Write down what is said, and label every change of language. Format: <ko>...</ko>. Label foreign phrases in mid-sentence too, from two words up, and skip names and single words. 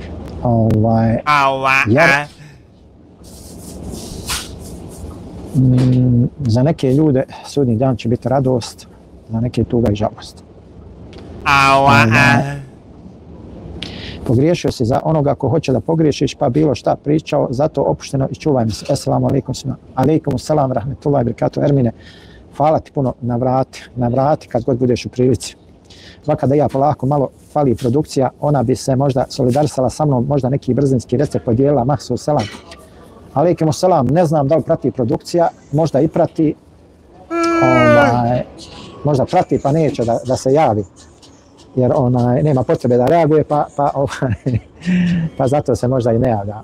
<bs>Za neke ljude sudnji dan će biti radost, za neke tuga i žalost. Pogriješio si za onoga ko hoće da pogriješiš, pa bilo šta pričao, zato opušteno i čuvaj mi se.</bs> <ar>السلام عليكم svima. عليكم السلام، رحمة الله بركاته.</ar> <bs>Ermine, hvala ti puno, navrati kad god budeš u prilici. Kada ja polako malo fali produkcija, ona bi se možda solidarisala sa mnom, možda neki brzinski recept podijelila, mahsu selam.</bs> <ar>عليكم السلام,</ar> <bs>ne znam da li prati produkcija, možda i prati, možda prati pa neće da se javi, jer nema potrebe da reaguje, pa zato se možda i ne javlja.</bs>